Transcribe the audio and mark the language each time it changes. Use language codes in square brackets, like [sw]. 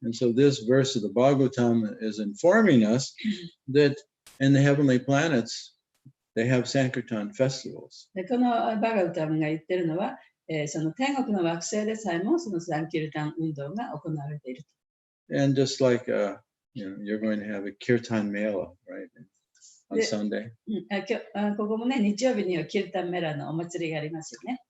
[en] And so this verse of the Bhagavatam is informing us that in the heavenly planets, they have Sankirtan festivals. [ja] でこのバガウタムが言ってるのは、その天国の惑星でさえもそのサンキュルタン運動が行われている。 [en] And just like, you're going to have a Kirtan Mela, right, on Yeah. Sunday. [ja] ここもね、日曜日にはキルタンメラのお祭りがありますよね。